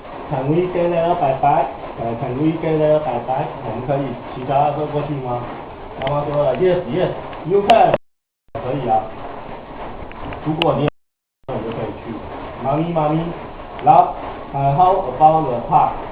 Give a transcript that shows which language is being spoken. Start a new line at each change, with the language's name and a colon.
English: Can we get there by bike？Can we get there by bike？
Chinese: 我们可以骑脚踏车过去吗？妈妈说了 ，
English: Yes，you can，
Chinese: 可以啊。如果你有，你就可以去。妈咪，然后
English: how about the park？